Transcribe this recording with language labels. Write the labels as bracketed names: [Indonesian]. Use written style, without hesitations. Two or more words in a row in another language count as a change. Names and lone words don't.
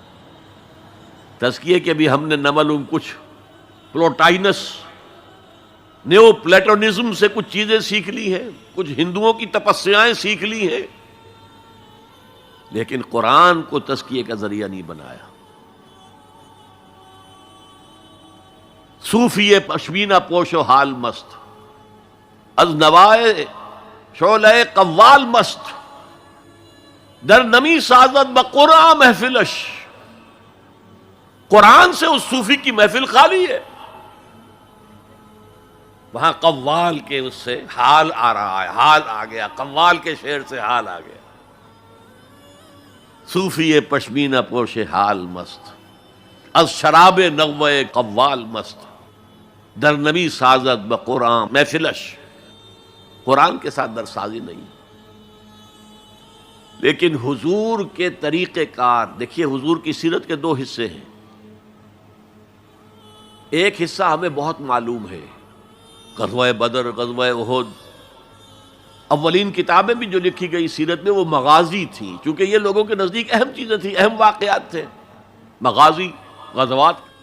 [Urdu] تزکیے کے بھی ہم نے نہ معلوم کچھ پلوٹائنس نیو پلیٹونزم سے کچھ چیزیں سیکھ لی ہیں، کچھ ہندوؤں کی تپسیائیں سیکھ لی ہیں، لیکن قرآن کو تزکیے کا ذریعہ نہیں بنایا۔ [Persian] صوفی پشمینہ پوش و حال مست، از نوائے شعلہ قوال مست، در نمی سازد بقرآن محفلش۔ [Urdu] قرآن سے اس صوفی کی محفل خالی ہے، وہاں قوال کے اس سے حال آ رہا ہے، حال آ گیا، قوال کے شعر سے حال آ گیا۔ [Persian] صوفی پشمینہ پوش حال مست، از شراب نغمہ قوال مست، در نمی سازد بقرآن محفلش۔ [Urdu] قرآن کے ساتھ درسازی نہیں، لیکن حضور کے طریقہ کار دیکھیے۔ حضور کی سیرت کے دو حصے ہیں، ایک حصہ ہمیں بہت معلوم ہے، غزوہ بدر، غزوہ احد، اولین کتابیں بھی جو لکھی گئی سیرت میں وہ مغازی تھیں، چونکہ یہ لوگوں کے نزدیک اہم چیزیں تھیں، اہم واقعات تھے، مغازی، غزوات۔